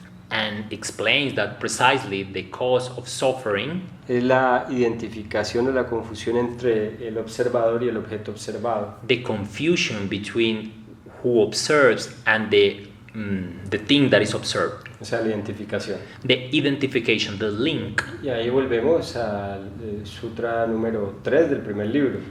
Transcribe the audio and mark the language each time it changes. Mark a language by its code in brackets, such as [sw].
[en] and explains that precisely the cause of suffering [es] es la identificación o la confusión entre el observador y el objeto observado. [en] the confusion between who observes and the thing that is observed, [es] O sea, la identificación. [en] the identification, the link. [es] Y ahí volvemos al Sutra número 3 del primer libro.